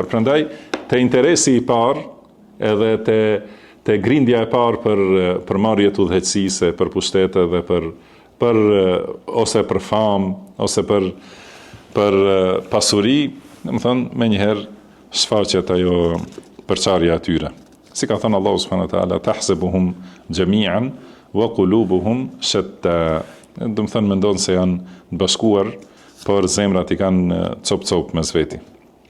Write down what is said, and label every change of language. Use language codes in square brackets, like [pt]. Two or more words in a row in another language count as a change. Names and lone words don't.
[sq] Prandaj te interesi i parë, edhe te grindja e parë për marrje të udhëheqësisë, për pushtete dhe për ose për famë, ose për pasuri, domethënë menjëherë shfaqet ajo përçarja e tyre. Si ka thënë Allahu [ar] سبحانه وتعالى, تحسبهم جميعا وقلوبهم شتى. [sq] Domethënë mendon se janë të bashkuar, por zemrat i kanë cop mes veti.